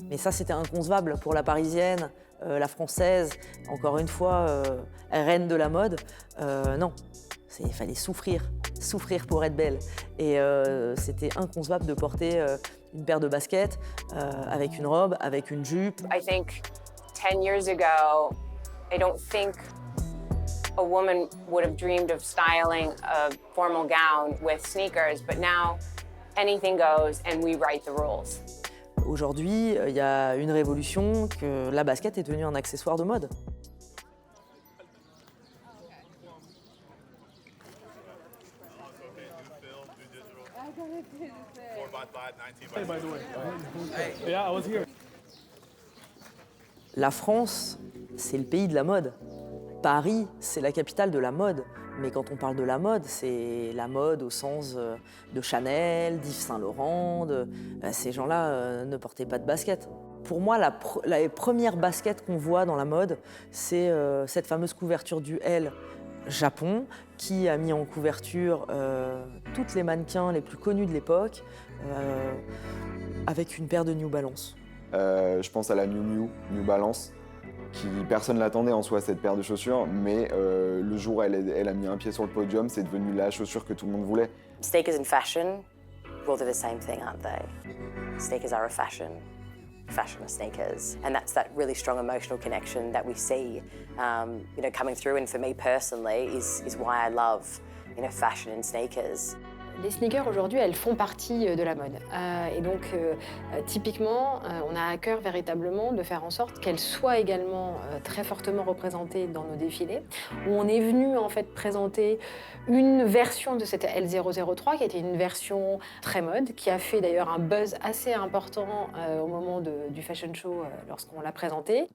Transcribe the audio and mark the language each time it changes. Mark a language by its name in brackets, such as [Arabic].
[French] Mais ça, c'était inconcevable pour la parisienne, la française, encore une fois, reine de la mode. Non, il fallait souffrir pour être belle. Et c'était inconcevable de porter une paire de baskets avec une robe, avec une jupe. [English] I think 10 years ago, I don't think a woman would have dreamed of styling a formal gown with sneakers, but now anything goes and we write the rules. [French] Aujourd'hui, il y a une révolution que la basket est devenue un accessoire de mode. La France, c'est le pays de la mode. Paris, c'est la capitale de la mode. Mais quand on parle de la mode, c'est la mode au sens de Chanel, d'Yves Saint Laurent. Ces gens-là ne portaient pas de basket. Pour moi, la première basket qu'on voit dans la mode, c'est cette fameuse couverture du L Japon, qui a mis en couverture toutes les mannequins les plus connus de l'époque, avec une paire de New Balance. Je pense à la New Balance, qui personne l'attendait en soi, cette paire de chaussures, mais le jour où elle a mis un pied sur le podium, c'est devenu la chaussure que tout le monde voulait. [English] Sneakers and fashion, well, they're the same thing, aren't they? Sneakers are a fashion are sneakers. And that's that really strong emotional connection that we see, coming through. And for me personally, is why I love, fashion and sneakers. [French] Les sneakers aujourd'hui, elles font partie de la mode. Et donc, typiquement, on a à cœur véritablement de faire en sorte qu'elles soient également très fortement représentées dans nos défilés, où on est venu en fait présenter une version de cette L003 qui était une version très mode, qui a fait d'ailleurs un buzz assez important au moment du fashion show lorsqu'on l'a présentée.